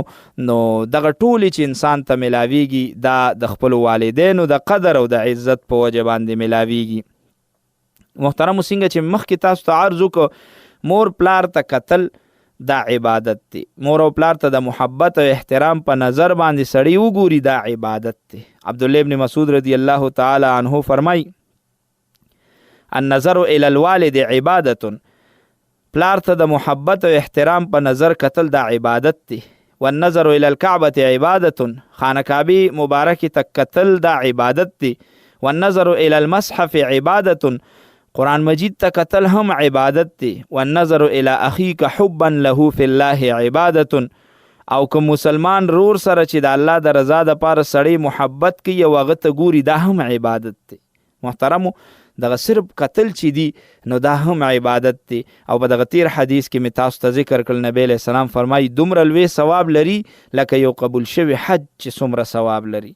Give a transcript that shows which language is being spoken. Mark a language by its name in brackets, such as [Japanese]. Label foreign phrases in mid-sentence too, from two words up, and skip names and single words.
[Pashto] نو دغه ټولې چې انسان ته ملاویږي دا د خپلو والدینو د قدر او د عزت په وجه باندې ملاویږي. محترمو څنګه چې مخکې تاسو ته عرض وکړو، مور پلار ته کتل دا عبادت دی، مور او پلار ته د محبت او احترام په نظر باندې سړی وګوري دا عبادت دی. عبدالله ابن مسعود [Arabic] رضی الله تعالی عنه [Pashto] فرمای [Arabic] النظر الى الوالد [Pashto] عبادت، پلار ته د محبت او احترام په نظر کتل دا عبادت دی. [Arabic] والنظر الى الكعبة [Pashto] عبادت، خانه کعبه مبارک ته کتل دا عبادت دی. [Arabic] والنظر الى المصحف [Pashto] عبادت، قرآن مجید ته کتل هم عبادت دی. [Arabic] والنظر الى اخیک حبا له فی الله [Pashto] عبادت، او که مسلمان رور سره چې د الله د رضا د پاره سړی محبت کوي او هغه ته ګوري دا هم عبادت دی. محترمو دغه صرف قتل چې دی نو دا هم عبادت دی. او په دغه تیر حدیث کې مې تاسو ته ذکر کړل، نبی [Arabic] علیه السلام [Pashto] فرمایي دومره لوی ثواب لري لکه یو قبول شوی حج چې څومره ثواب لري.